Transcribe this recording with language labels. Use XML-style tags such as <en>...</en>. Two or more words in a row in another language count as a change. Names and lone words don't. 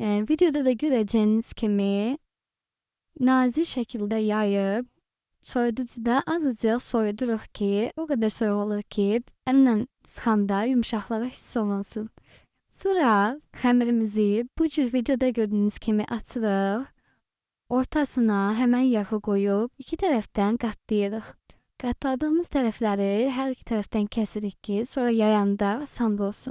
<tr>da göreceğiniz</tr> <az>kimi</az> <tr>nazik şekilde</tr> <az>yayıb soyuducuda azıcık soyuduruq ki,</az> <tr>o kadar</tr> <az>soyuq olur ki, əllə sıxanda yumuşaqlığı hiss olunsun. Sonra xəmirimizi bu cür videoda gördüğünüz kimi açırıq.</az> <tr>Ortasına hemen yağı koyup</tr> <az>iki tərəfdən qatlayırıq. Qatladığımız tərəfləri hər iki tərəfdən kəsirik ki, sonra yayanda asan olsun.</az>